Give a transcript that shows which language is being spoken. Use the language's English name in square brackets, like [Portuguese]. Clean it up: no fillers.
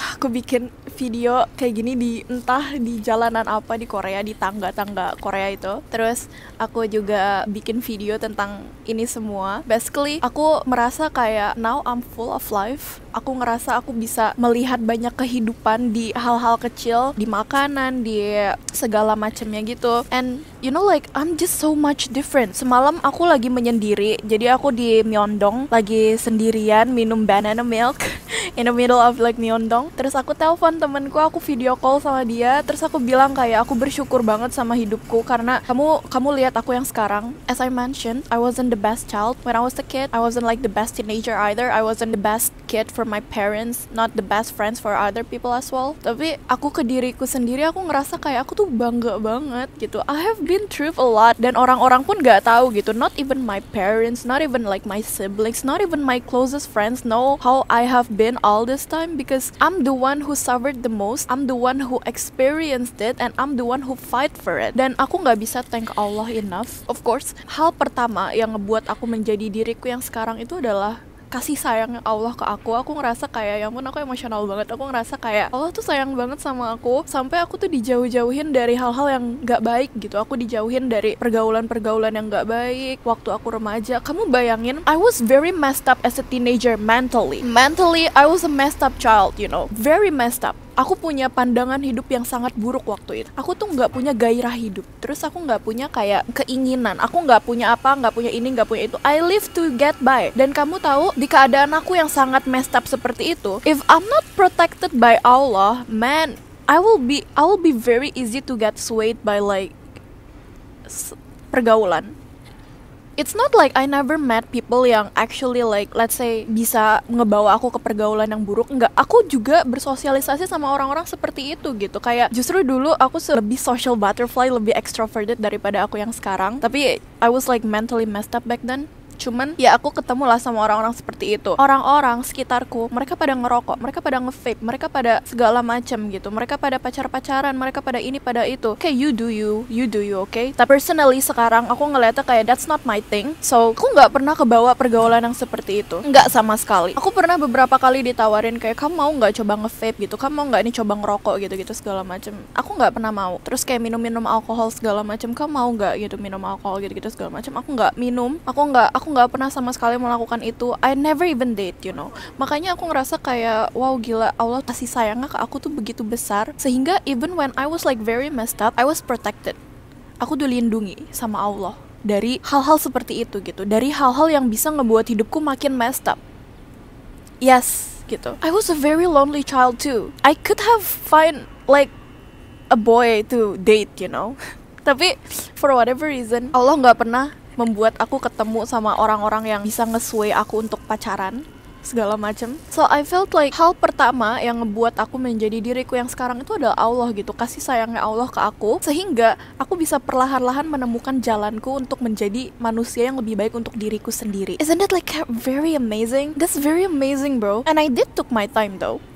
[Indonesian] Aku bikin video kayak gini entah di jalanan apa di Korea, di tangga-tangga Korea itu. Terus aku juga bikin video tentang ini semua. [English] Basically, [Indonesian] aku merasa kayak [English] now I'm full of life. [Indonesian] Aku ngerasa aku bisa melihat banyak kehidupan di hal-hal kecil, di makanan, di segala macamnya gitu. [English] And you know like I'm just so much different. [Indonesian] Semalam aku lagi menyendiri. Jadi aku di Myeongdong lagi sendirian minum banana milk [English] in the middle of like [Indonesian] Myeongdong. Terus aku telepon temanku, aku video call sama dia. Terus aku bilang kayak aku bersyukur banget sama hidupku karena kamu lihat aku yang sekarang. [English] As I mentioned, I wasn't the best child when I was a kid. I wasn't like the best teenager either. I wasn't the best kid for my parents, not the best friends for other people as well. [Indonesian] Tapi aku ke diriku sendiri, aku ngerasa kayak aku tuh bangga banget gitu. [English] I have been through a lot, [Indonesian] dan orang-orang pun gak tahu gitu. [English] Not even my parents, not even like my siblings, not even my closest friends know how I have been all this time, because I'm the one who suffered the most. I'm the one who experienced it, and I'm the one who fight for it. [Indonesian] Dan aku gak bisa thank Allah enough. [English] Of course, [Indonesian] hal pertama yang ngebuat aku menjadi diriku yang sekarang itu adalah kasih sayang Allah ke aku. Aku ngerasa kayak, ya ampun, aku emosional banget. Aku ngerasa kayak Allah tuh sayang banget sama aku, sampai aku tuh dijauh-jauhin dari hal-hal yang gak baik gitu. Aku dijauhin dari pergaulan-pergaulan yang gak baik waktu aku remaja. Kamu bayangin, [English] I was very messed up as a teenager mentally. Mentally, I was a messed up child, you know, very messed up. [Indonesian] Aku punya pandangan hidup yang sangat buruk waktu itu. Aku tuh nggak punya gairah hidup. Terus aku nggak punya kayak keinginan. Aku nggak punya apa, nggak punya ini, nggak punya itu. [English] I live to get by. [Indonesian] Dan kamu tahu, di keadaan aku yang sangat [English] messed up [Indonesian] seperti itu, [English] if I'm not protected by Allah, man, I will be very easy to get swayed by like pergaulan. It's not like I never met people yang actually like, let's say, [Indonesian] bisa ngebawa aku ke pergaulan yang buruk. Enggak, aku juga bersosialisasi sama orang-orang seperti itu gitu. Kayak justru dulu aku lebih social butterfly, lebih extroverted daripada aku yang sekarang. Tapi [English] I was like mentally messed up back then. [Indonesian] Cuman ya aku ketemu lah sama orang-orang seperti itu. Orang-orang sekitarku, mereka pada ngerokok, mereka pada nge-vape, mereka pada segala macam gitu. Mereka pada pacar-pacaran, mereka pada ini, pada itu. [English] Okay, you do you, okay? [Indonesian] Tapi personally sekarang aku ngeliatnya kayak [English] that's not my thing. [Indonesian] So, aku nggak pernah kebawa pergaulan yang seperti itu. Nggak sama sekali. Aku pernah beberapa kali ditawarin kayak, kamu mau nggak coba nge-vape gitu? Kamu mau nggak nih coba ngerokok gitu-gitu segala macam? Aku nggak pernah mau. Terus kayak minum-minum alkohol segala macam. Kamu mau nggak gitu minum alkohol gitu-gitu segala macam? Aku nggak minum. Aku nggak pernah sama sekali melakukan itu. [English] I never even date, you know. [Indonesian] Makanya aku ngerasa kayak wow, gila, Allah kasih sayangnya ke aku tuh begitu besar, sehingga [English] even when I was like very messed up, I was protected. [Indonesian] Aku dilindungi sama Allah dari hal-hal seperti itu gitu, dari hal-hal yang bisa ngebuat hidupku makin messed up. Yes, gitu. [English] I was a very lonely child too. I could have find like a boy to date, you know. [Indonesian] Tapi [English] for whatever reason, [Indonesian] Allah nggak pernah membuat aku ketemu sama orang-orang yang bisa nge-sway aku untuk pacaran segala macam. [English] So I felt like [Indonesian] hal pertama yang ngebuat aku menjadi diriku yang sekarang itu adalah Allah gitu, kasih sayangnya Allah ke aku, sehingga aku bisa perlahan-lahan menemukan jalanku untuk menjadi manusia yang lebih baik untuk diriku sendiri. [English] Isn't that like very amazing? That's very amazing, bro. And I did took my time though.